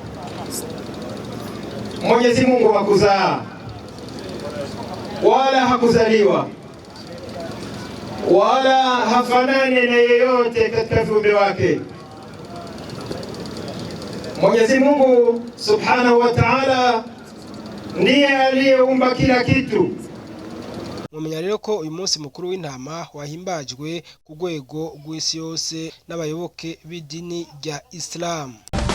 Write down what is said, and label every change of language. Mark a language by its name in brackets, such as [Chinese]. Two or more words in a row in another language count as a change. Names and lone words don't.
[Swahili] Mwenyezi Mungu hakuzaa wala hakuzaliwa wala hafanani na yeyote katika viumbe wake. Mwenyezi Mungu [Arabic] سبحانه وتعالى [Swahili] ndiye aliyeumba kila kitu. [Rundi] Mumenya rero ko uyu munsi mukuru w'intama wahimbajwe ku rwego rw'isi yose n'abayoboke b'idini rya Islam.